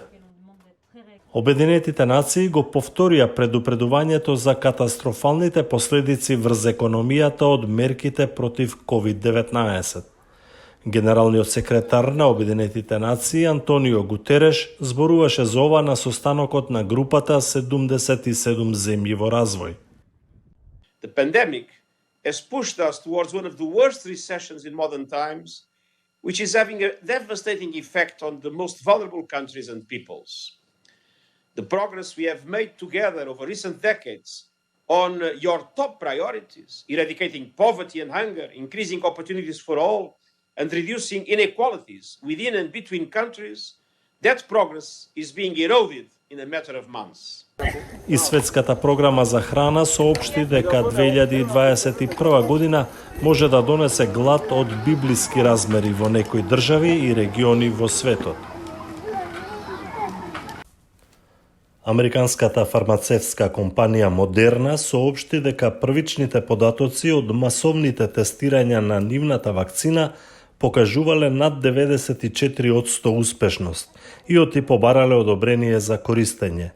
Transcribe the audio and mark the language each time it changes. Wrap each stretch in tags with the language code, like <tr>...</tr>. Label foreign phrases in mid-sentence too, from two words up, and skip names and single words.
<mk>Обединетите нации го повторија предупредувањето за катастрофалните последици врз економијата од мерките против COVID-19. Генералниот секретар на Обединетите нации Антонио Гутереш зборуваше за ова на состанокот на групата 77 земји во развој.</mk> <en>The pandemic has pushed us towards one of the worst recessions in modern times, which is having a devastating effect on the most vulnerable countries and peoples. The progress we have made together over recent decades on your top priorities, eradicating poverty and hunger, increasing opportunities for all, and reducing inequalities within and between countries, that progress is being eroded in a matter of months.</en> <mk>И Светската програма за храна соопшти дека 2021 година може да донесе глад од библиски размери во некои држави и региони во светот. Американската фармацевтска компанија Модерна соопшти дека првичните податоци од масовните тестирања на нивната вакцина покажувале над 94% успешност и оти побарале одобрение за користење.</mk>